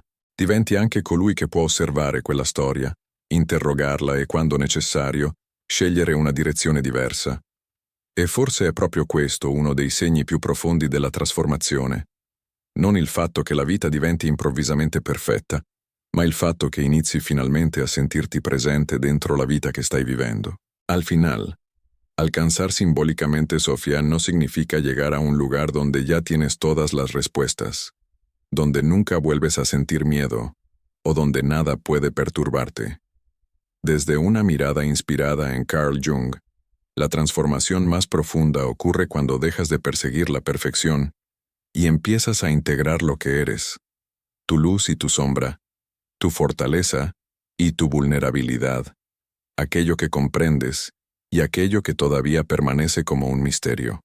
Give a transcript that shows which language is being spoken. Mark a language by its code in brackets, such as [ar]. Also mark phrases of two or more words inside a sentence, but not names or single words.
[it] Diventi anche colui che può osservare quella storia, interrogarla e, quando necessario, scegliere una direzione diversa. E forse è proprio questo uno dei segni più profondi della trasformazione. Non il fatto che la vita diventi improvvisamente perfetta, ma il fatto che inizi finalmente a sentirti presente dentro la vita che stai vivendo. [es] Al final, alcanzar simbólicamente Sofía no significa llegar a un lugar donde ya tienes todas las respuestas, donde nunca vuelves a sentir miedo, o donde nada puede perturbarte. Desde una mirada inspirada en Carl Jung, la transformación más profunda ocurre cuando dejas de perseguir la perfección y empiezas a integrar lo que eres, tu luz y tu sombra, tu fortaleza y tu vulnerabilidad, aquello que comprendes y aquello que todavía permanece como un misterio.